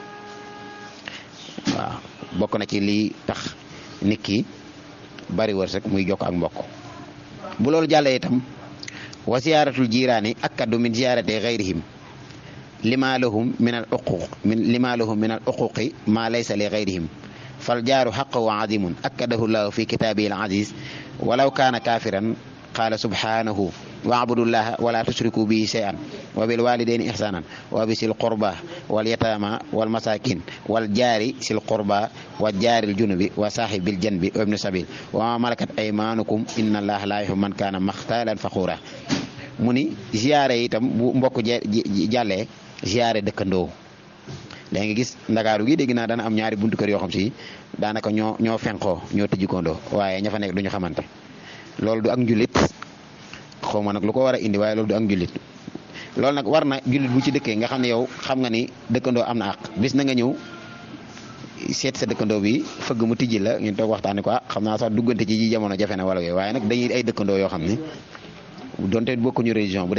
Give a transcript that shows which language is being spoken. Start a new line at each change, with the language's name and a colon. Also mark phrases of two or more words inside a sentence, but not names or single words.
Wolof: waaw bokk na ci lii tax nit ki bari wërsëg muy jokk ak mbokk bu loolu jàllee itam
Arabic: وزيارة الجيران آكد من زيارة غيرهم لما لهم من الحقوق ما ليس لغيرهم فالجار حقه عظيم أكده الله في كتابه العزيز ولو كان كافرا قال سبحانه واعبدوا الله ولا تشركوا به شيئا وب والدين إحسانا وبذي القربى واليتامى والمساكين والجار ذي القربى والجار الجنب والصاحب بالجنب وابن السبيل وما ملكت أيمانكم إن الله لا يحب من كان مختالا فخورا
Wolof: mu ni ziyaare itam bu mbokk jàllee ziyaare dëkkandoo da nga gis ndakaaru gi dégg naa dana am ñaari buntu kër yoo xam si daanaka ñoo fenqoo ñoo tëjikondoo waaye ña fa nekk duñu xamante loolu du ak njulit xaw ma nag lu ko war a indi waaye loolu du ak jullit loolu nag war na jullit bu ci dëkkee nga xam ne yow xam nga ni dëkkandoo am na àq bis na nga ñëw seet sa dëkkandoo bi fëgg mu tijji la ngeen toog waxtaanee ko xam naa sax duggante ci ji jamono jafe na wala yooyu waaye nag dañuy ay dëkkandoo yoo xam ne donte bokkuñu religion bu